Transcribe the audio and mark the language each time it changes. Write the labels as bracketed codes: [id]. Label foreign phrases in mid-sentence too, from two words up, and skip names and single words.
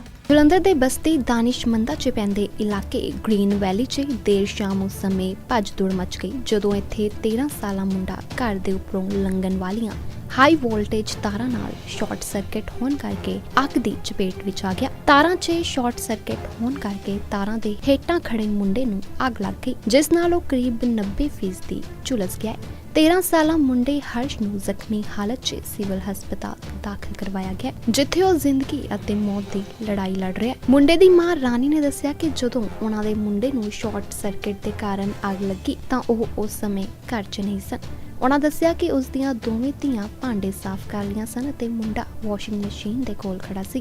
[pa] ਜਲੰਧਰ ਦੇ ਬਸਤੀ ਦਾਨਿਸ਼ਮੰਦਾਂ ਚ ਪੈਂਦੇ ਇਲਾਕੇ ਗ੍ਰੀਨ ਵੈਲੀ ਚ ਦੇਰ ਸ਼ਾਮ ਉਸ ਸਮੇਂ ਭੱਜ ਦੌੜ ਮੱਚ ਗਈ, ਜਦੋਂ ਇੱਥੇ 13 ਸਾਲਾ ਮੁੰਡਾ ਘਰ ਦੇ ਉਪਰੋਂ ਲੰਘਣ ਵਾਲੀਆਂ [en] high voltage [pa] ਤਾਰਾਂ ਨਾਲ [en] short circuit [pa] ਹੋਣ ਕਰਕੇ ਅੱਗ ਦੀ ਚਪੇਟ ਵਿੱਚ ਆ ਗਿਆ। ਤਾਰਾਂ 'ਚ [en] short circuit [pa] ਹੋਣ ਕਰਕੇ ਤਾਰਾਂ ਦੇ ਹੇਠਾਂ ਖੜ੍ਹੇ ਮੁੰਡੇ ਨੂੰ ਅੱਗ ਲੱਗ ਗਈ, ਜਿਸ ਨਾਲ ਉਹ ਕਰੀਬ 90% ਝੁਲਸ ਗਿਆ ਹੈ। 13 ਸਾਲਾ ਮੁੰਡੇ ਹਰਸ਼ ਨੂੰ ਜ਼ਖ਼ਮੀ ਹਾਲਤ 'ਚ ਸਿਵਲ ਹਸਪਤਾਲ ਦਾਖ਼ਲ ਕਰਵਾਇਆ ਗਿਆ, ਜਿੱਥੇ ਉਹ ਜ਼ਿੰਦਗੀ ਅਤੇ मौत ਦੀ ਲੜਾਈ ਲੜ ਰਿਹਾ ਹੈ। ਮੁੰਡੇ ਦੀ ਮਾਂ ਰਾਣੀ ਨੇ ਦੱਸਿਆ ਕਿ ਜਦੋਂ ਉਹਨਾਂ ਦੇ ਮੁੰਡੇ ਨੂੰ [en] short circuit [pa] ਦੇ ਕਾਰਨ ਅੱਗ ਲੱਗੀ ਤਾਂ ਉਹ ਉਸ ਸਮੇਂ ਘਰ 'ਚ ਨਹੀਂ ਸਨ। ਉਹਨਾਂ ਦੱਸਿਆ ਕਿ ਉਸ ਦੀਆਂ ਦੋਵੇਂ ਧੀਆਂ ਭਾਂਡੇ ਸਾਫ਼ ਕਰ ਰਹੀਆਂ ਸਨ ਅਤੇ ਮੁੰਡਾ [en] washing machine [pa] ਦੇ ਕੋਲ ਖੜਾ ਸੀ।